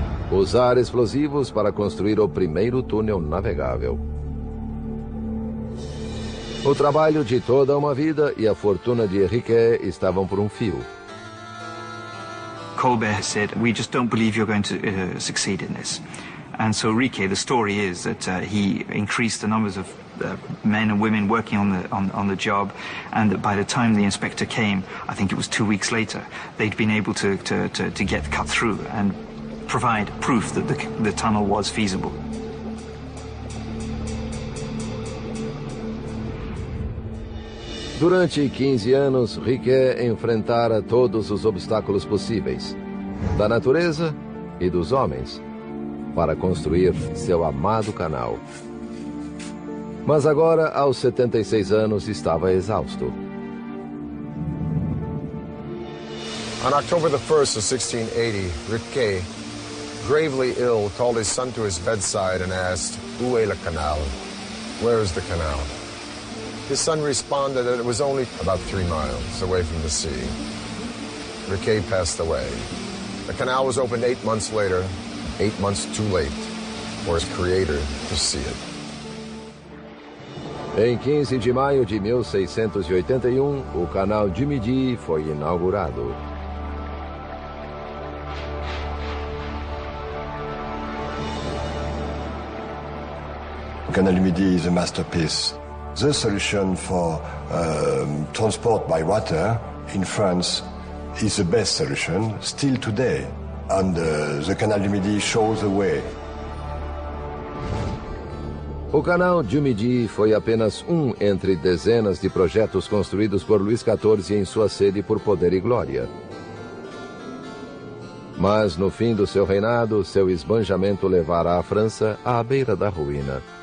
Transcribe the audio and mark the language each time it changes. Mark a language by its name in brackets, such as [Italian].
[Portuguese] Usar explosivos para construir o primeiro túnel navegável. O trabalho de toda uma vida e a fortuna de Riquet estavam por um fio. [English] Colbert said, "We just don't believe you're going to succeed in this." And so Riquet, the story is that he increased the numbers of men and women working on the job, and that by the time the inspector came, I think it was 2 weeks later, they'd been able to get cut through and provide proof that the tunnel was feasible. [Portuguese] Durante 15 anos, Riquet enfrentara todos os obstáculos possíveis, da natureza e dos homens, para construir seu amado canal. Mas agora, aos 76 anos, estava exausto. [English] On October the 1st of 1680, Riquet, gravely ill, called his son to his bedside and asked, [French] "Où est le canal?" [English] Where is the canal? His son responded that it was only about 3 miles away from the sea. Riquet passed away. The canal was opened 8 months later, 8 months too late for his creator to see it. [Portuguese] Em 15 de maio de 1681, o Canal du Midi foi inaugurado. [English] The Canal du Midi is a masterpiece. The solution for transport by water in France is the best solution still today, and the Canal du Midi shows the way. [Portuguese] O Canal du Midi foi apenas um entre dezenas de projetos construídos por Luís XIV em sua sede por poder e glória. Mas no fim do seu reinado, seu esbanjamento levara a França à beira da ruína.